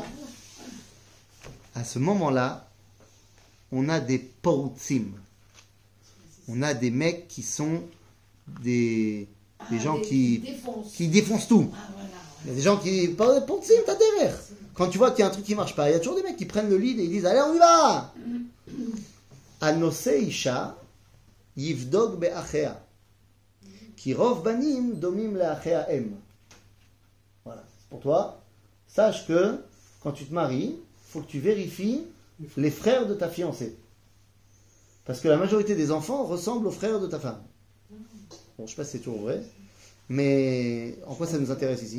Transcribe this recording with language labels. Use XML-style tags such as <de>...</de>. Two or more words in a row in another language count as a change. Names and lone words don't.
<fr>À ce moment-là, on a des porutzim. On a des mecs qui sont des gens qui défoncent tout. Ah, voilà. Il y a des gens qui... Porutzim, t'as derrière. Quand tu vois qu'il y a un truc qui marche pas, il y a toujours des mecs qui prennent le lead et ils disent allez, on y va.</fr> <he>Anose isha yivdog be'achea. Ki rov banim domim le'achea em.</he> <fr>Voilà, c'est pour toi. Sache que quand tu te maries, il faut que tu vérifies les frères de ta fiancée. Parce que la majorité des enfants ressemblent aux frères de ta femme. Bon, je ne sais pas si c'est toujours vrai, mais en quoi ça nous intéresse ici?</fr>